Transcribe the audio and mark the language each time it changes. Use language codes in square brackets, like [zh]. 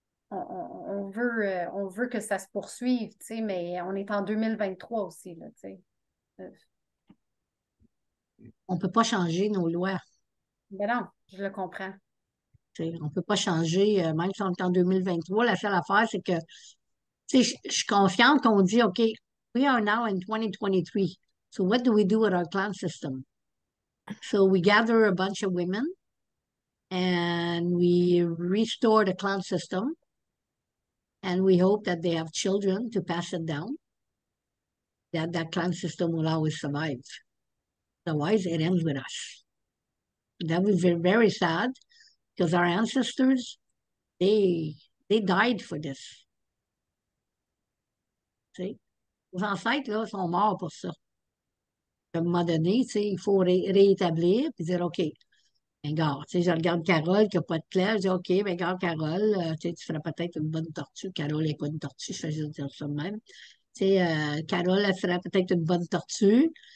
[fr] on veut que ça se poursuive, tu sais, mais on est en 2023 aussi, là, tu sais. On ne peut pas changer nos lois. Mais non, je le comprends. On ne peut pas changer, même si on est en 2023. La seule affaire, c'est que je suis confiante qu'on dit, OK, [en] we are now in 2023. So what do we do with our clan system? So we gather a bunch of women and we restore the clan system. And we hope that they have children to pass it down. That clan system will always survive. Otherwise, it ends with us. That would be very sad because our ancestors, they died for this. [fr] T'sais? Les ancêtres, là, sont morts pour ça. À un moment donné, il faut réétablir et dire, OK, regarde, je regarde Carole qui n'a pas de clan, je dis, OK, ben, regarde Carole, tu ferais peut-être une bonne tortue. Carole n'est pas une tortue, je fais juste dire ça de même. Carole, elle ferait peut-être une bonne tortue.